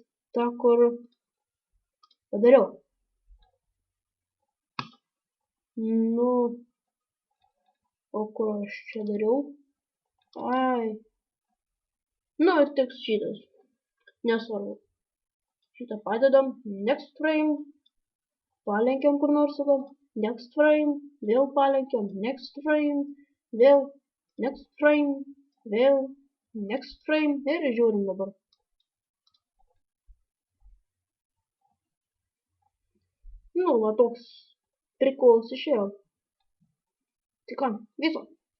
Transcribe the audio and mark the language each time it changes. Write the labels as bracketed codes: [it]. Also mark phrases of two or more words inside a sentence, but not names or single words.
[lt] Ta, kur padariau. Nu. O kur aš čia dariau? Ai. Nu, ir tik šitas. Nesvarbu. Šitą padedam. [en] Next frame. Palenkiam kur nors tada. Next frame. [lt] Vėl palenkiam. [en] Next frame. Vėl. Next frame. Vėl. Next frame. [lt] Ir žiūrim dabar. Nu, va toks prikolas išėjo. Tai ką, viso.